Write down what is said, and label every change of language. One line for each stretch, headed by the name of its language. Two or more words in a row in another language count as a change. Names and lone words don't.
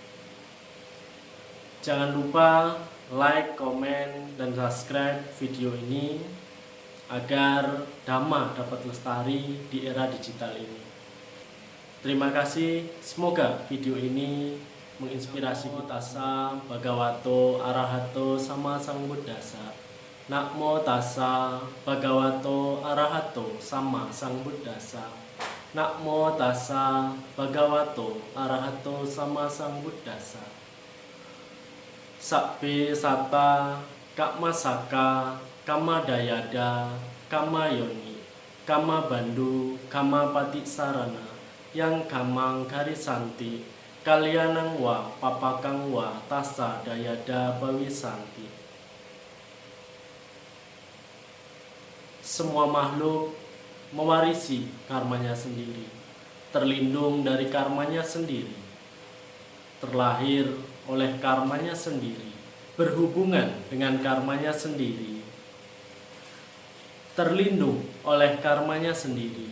Indonesian: Jangan lupa like, komen, dan subscribe video ini agar Dhamma dapat lestari di era digital ini. Terima kasih, semoga video ini menginspirasi kita.
Pali: Tassa Bhagavato Arahato Sama Sambuddhassa. Namo Tassa Bhagavato Arahato Sama Sambuddhassa. Namo Tassa Bhagavato Arahato Sama Sambuddhassa. Sabbe Satta Kama Saka Kama Dayada Kama Yoni Kama Bandu Kama Patisarana Yang Kamang Karisanti Kalyanang Wa Papakang Wa Tassa Dayada Bawisanti.
Indonesian: Semua makhluk mewarisi karmanya sendiri, terlindung dari karmanya sendiri, terlahir oleh karmanya sendiri, berhubungan dengan karmanya sendiri, terlindung oleh karmanya sendiri.